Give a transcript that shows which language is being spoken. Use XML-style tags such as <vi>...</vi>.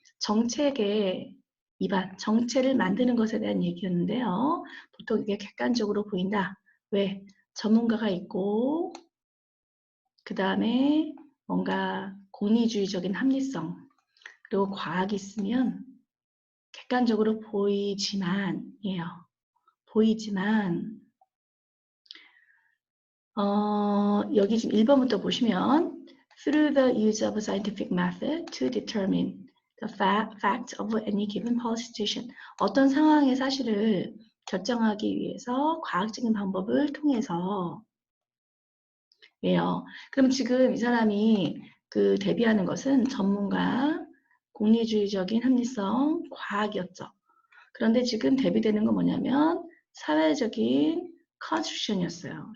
<ko>정책의 입안, 정책을 만드는 것에 대한 얘기였는데요. 보통 이게 객관적으로 보인다. 왜? 전문가가 있고 그 다음에 뭔가 공리주의적인 합리성 그리고 과학이 있으면 객관적으로 보이지만이에요. 보이지만 여기 지금 1번부터 보시면</ko> <en>through the use of a scientific method to determine the fact of any given policy situation.</en> <ko>어떤 상황의 사실을 결정하기 위해서 과학적인 방법을 통해서 예요. 그럼 지금 이 사람이 그 대비하는 것은 전문가, 공리주의적인 합리성, 과학이었죠. 그런데 지금 대비되는 건 뭐냐면 사회적인 컨스티튜션이었어요.</ko>